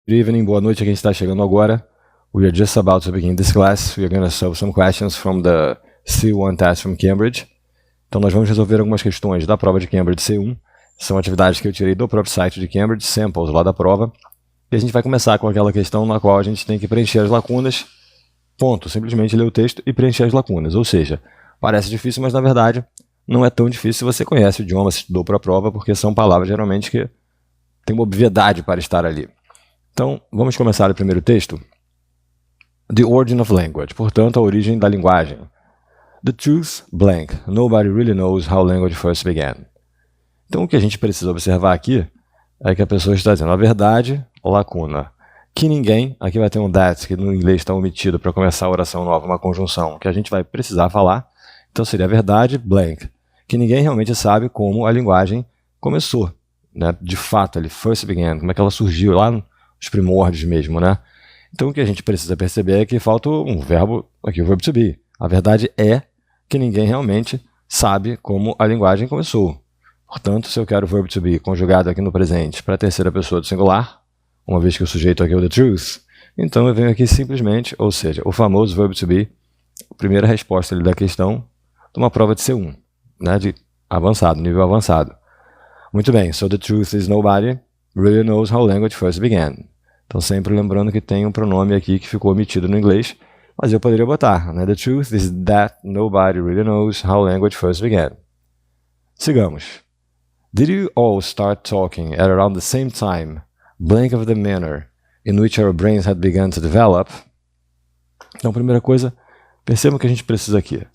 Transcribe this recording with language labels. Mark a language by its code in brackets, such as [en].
[en] Good evening, [pt] boa noite a quem está chegando agora. [en] We are just about to begin this class. We are going to solve some questions from the C1 test from Cambridge. [pt] Então nós vamos resolver algumas questões da prova de Cambridge C1. São atividades que eu tirei do próprio site de Cambridge, samples lá da prova. E a gente vai começar com aquela questão na qual a gente tem que preencher as lacunas. Ponto. Simplesmente ler o texto e preencher as lacunas. Ou seja, parece difícil, mas na verdade não é tão difícil se você conhece o idioma, se estudou para a prova, porque são palavras geralmente que têm uma obviedade para estar ali. Então, vamos começar o primeiro texto. [en] The origin of language, [pt] portanto, a origem da linguagem. [en] The truth, blank. Nobody really knows how language first began. [pt] Então, o que a gente precisa observar aqui é que a pessoa está dizendo a verdade, lacuna. Que ninguém, aqui vai ter um that, que no inglês está omitido para começar a oração nova, uma conjunção, que a gente vai precisar falar. Então, seria a verdade, blank. Que ninguém realmente sabe como a linguagem começou, né? De fato, ele [en] first began, [pt] como é que ela surgiu lá os primórdios mesmo, né? Então o que a gente precisa perceber é que falta um verbo, aqui o verbo to be. A verdade é que ninguém realmente sabe como a linguagem começou. Portanto, se eu quero o verbo to be conjugado aqui no presente para a terceira pessoa do singular, uma vez que o sujeito aqui é o the truth, então eu venho aqui simplesmente, ou seja, o famoso verbo to be, a primeira resposta ali da questão de uma prova de C1, né, de avançado, nível avançado. Muito bem, [en] so the truth is nobody really knows how language first began. [pt] Então, sempre lembrando que tem um pronome aqui que ficou omitido no inglês, mas eu poderia botar, né? [en] The truth is that nobody really knows how language first began. [pt] Sigamos. [en] Did you all start talking at around the same time, blank of the manner in which our brains had begun to develop? [pt] Então, primeira coisa, percebam que a gente precisa aqui.